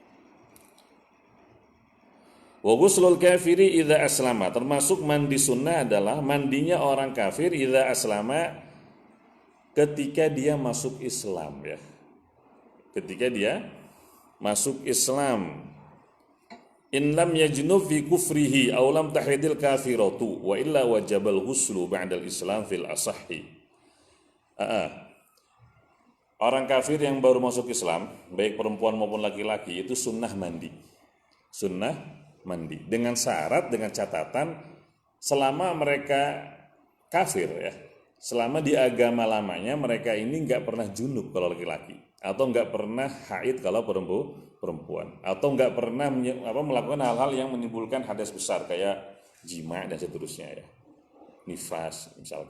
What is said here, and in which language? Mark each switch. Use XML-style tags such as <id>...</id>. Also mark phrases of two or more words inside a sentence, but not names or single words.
<ar>وغسل الكافر إذا أسلم,</ar> <id>termasuk mandi sunnah adalah mandinya orang kafir</id> <ar>إذا أسلم,</ar> <id>ketika dia masuk Islam ya. Ketika dia masuk Islam.</id> <ar>إن لم يجنب في كفره أو لم تحض الكافرة وإلا وجب الغسل بعد الإسلام في الأصح.</ar> <id>Orang kafir yang baru masuk Islam, baik perempuan maupun laki-laki, itu sunnah mandi. Sunnah mandi dengan syarat, dengan catatan selama mereka kafir ya, selama di agama lamanya mereka ini nggak pernah junub kalau laki-laki, atau nggak pernah haid kalau perempuan, atau nggak pernah melakukan hal-hal yang menimbulkan hadas besar kayak jima dan seterusnya ya, nifas misalkan.</id>